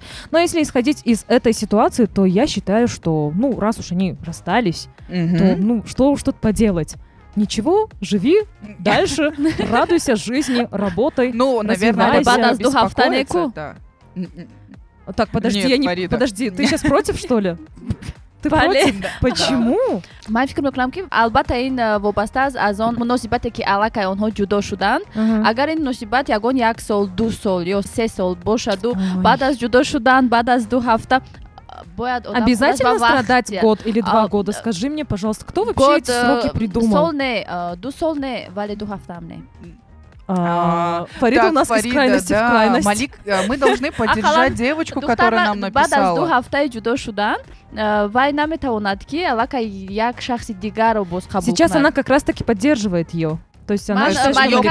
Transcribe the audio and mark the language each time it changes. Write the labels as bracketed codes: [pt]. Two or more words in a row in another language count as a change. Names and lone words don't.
[ru] Но если исходить из этой ситуации, то я считаю, что, раз уж они расстались, то, что уж тут поделать? Ничего, живи дальше, радуйся жизни, работай, наверное, беспокоиться, да. Так, подожди, Нет, подожди, ты сейчас против, что ли? Ты против? Почему? [fa] من فکر میکنم که البته این وابسته است از آن مناسبتی که علاقه آنها جدا شدن. اگر این مناسبت یگان 1 سال 2 سال یا 3 سال باشد و بعد از جدا شدن بعد از 2 هفته [ru] обязательно страдать год или 2 года? Скажи мне, пожалуйста, кто вообще эти сроки придумал? [fa] 2 سال не, вали 2 هفته هم не. [ru] Фарида у нас из крайности в крайность. Малик, мы должны поддержать девочку, которая нам написала. Сейчас она как раз таки поддерживает ее. То есть она считает, что